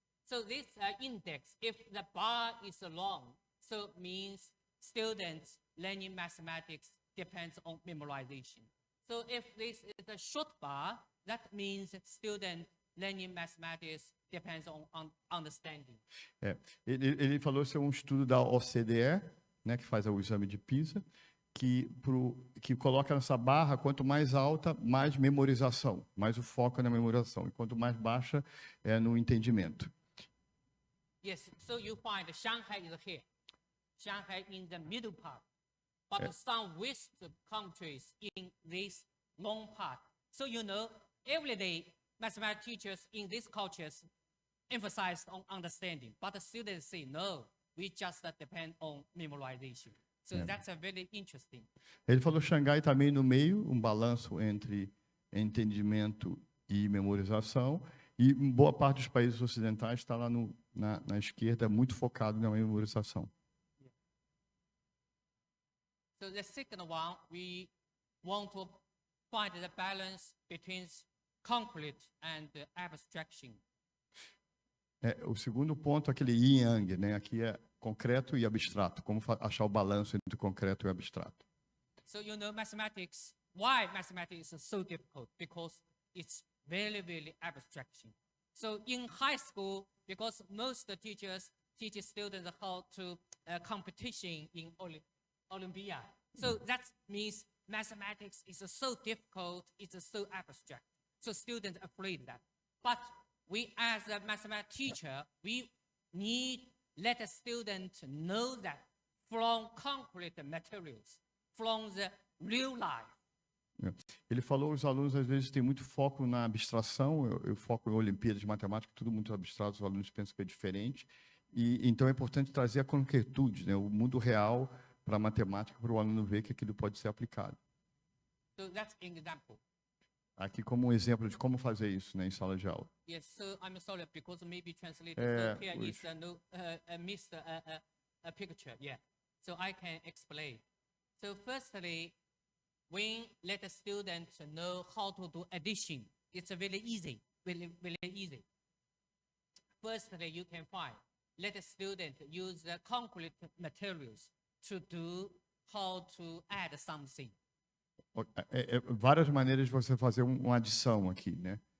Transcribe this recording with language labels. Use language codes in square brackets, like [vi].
[en] So this index, if the bar is long, so means students learning mathematics depends on memorization. So if this is a short bar, that means student learning mathematics depends on understanding. [pt] Ele falou que é um estudo da OCDE, né, que faz o exame de PISA, que coloca nessa barra, quanto mais alta, mais memorização, mais o foco é na memorização, e quanto mais baixa, é no entendimento. [en] Yes, so you find Shanghai is here. Shanghai in the middle part, but some West countries in this long part. So you know, every day, mathematics teachers in these cultures emphasize on understanding, but the students say, no, we just depend on memorization. So that's a very interesting. [pt] Ele falou que Xangai está meio no meio, um balanço entre entendimento e memorização, e boa parte dos países ocidentais está lá na esquerda, muito focado na memorização. [en] So the second one, we want to find the balance between concrete and abstraction. [pt] O segundo ponto, aquele yin yang, né? Aqui é concreto e abstrato. Como achar o balanço entre o concreto e o abstrato? [en] So you know mathematics. Why mathematics is so difficult? Because it's very, very abstraction. So in high school, because most teachers teach students how to competition in Olympia. So that means mathematics is so difficult. It's so abstract. So students are afraid of that. But we, as a mathematics teacher, we need let a student know that from concrete materials, from the real life. [pt] Ele falou que os alunos às vezes têm muito foco na abstração, eu foco em Olimpíadas de Matemática, tudo muito abstrato, os alunos pensam que é diferente, e então é importante trazer a concretude, né, o mundo real para a matemática, para o aluno ver que aquilo pode ser aplicado. [en] So that's an example. [pt] Aqui como um exemplo de como fazer isso, né, em sala de aula. [en] Yes, so I'm sorry because maybe translated. So here is missed a picture. Yeah, so I can explain. So firstly, when let a student know how to do addition, it's very easy, very easy. Firstly, you can find let a student use the concrete materials to do how to add something. [pt] Várias maneiras de você fazer uma adição aqui, né?